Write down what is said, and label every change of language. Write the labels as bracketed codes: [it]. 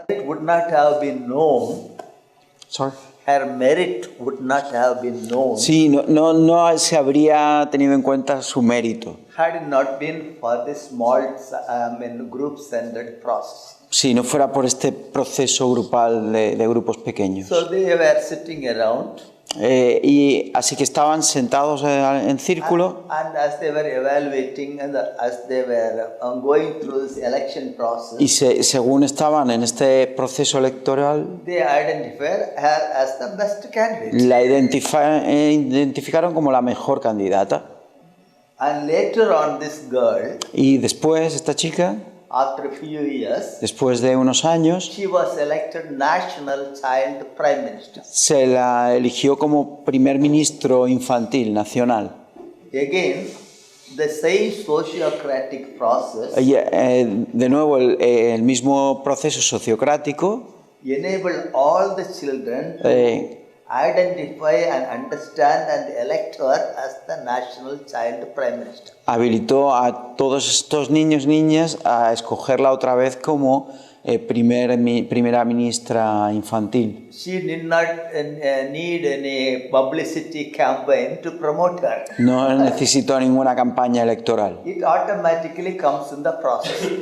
[en] It would not have been known, Sorry. her merit would not have been known [es] Sí, no se habría tenido en cuenta su mérito [en] had it not been for this small group-centered process. [es] si no fuera por este proceso grupal de grupos pequeños. [en] So they were sitting around, [es] Y así que estaban sentados en círculo [en] and as they were evaluating and as they were going through this election process, [es] y según estaban en este proceso electoral, [en] they identified her as the best candidate. [es] la identificaron como la mejor candidata. [en] And later on, this girl, [es] Y después, esta chica, [en] after a few years, [es] después de unos años, [en] she was elected National Child Prime Minister. [es] se la eligió como primer ministro infantil nacional. [en] Again, the same sociocratic process [es] De nuevo, el mismo proceso sociocrático [en] enabled all the children to eh, identify and understand and elect her as the National Child Prime Minister. [es] habilitó a todos estos niños y niñas a escogerla otra vez como primera ministra infantil. [en] She did not need any publicity campaign to promote her. [es] No necesitó ninguna campaña electoral. [en] It automatically comes in the process.